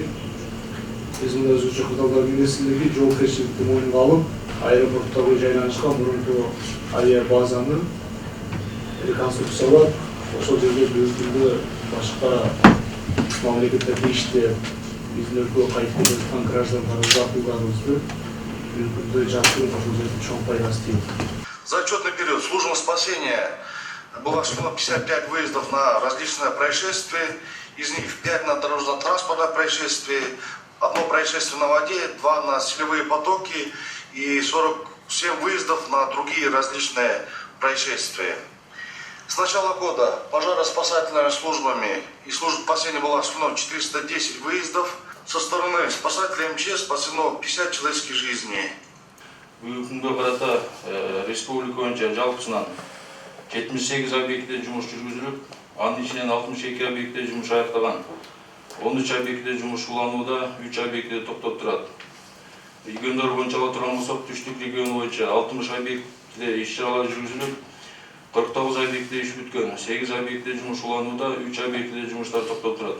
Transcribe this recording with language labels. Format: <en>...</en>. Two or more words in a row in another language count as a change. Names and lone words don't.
<ky>Биз мында өзгөчө Кыргызстан министрлиги жоопкерчиликти мойнуна алып, аэропорттогу жайланышкан мурунку авиабазаны реконструкциялап, ошол жерде бүгүнкү башка мамлекеттерде иштеп, биздин өлкөгө кайтып жаткан граждандарыбызды, акылдарыбызды бүгүнкү жактырып ошол жердин чоң пайдасы тиет.</ky> <ru>За отчетный период служба спасения было осуществлено 55 выездов на различные происшествия, из них 5 на дорожно-транспортное происшествие, 1 происшествие на воде, 2 на селевые потоки и 47 выездов на другие различные происшествия. С начала года пожаро-спасательными службами и служб спасения было осуществлено 410 выездов. Со стороны спасателей МЧС спасено 50 человеческих жизней.</ru> <ky>Бүгүнкү карата республика боюнча жалпысынан 78 объектте жумуш жүргүзүлүп, анын ичинен 62 объектте жумуш аяктаган, 13 объектте жумуш уланууда, 3 объектте токтоп турат. Региондор боюнча ала турган болсок, түштүк регион боюнча 60 объектте иш-чаралар жүргүзүлүп, 49 объектте иш бүткөн, 8 объектте жумуш уланууда, 3 объектте жумуштар токтоп турат.</ky>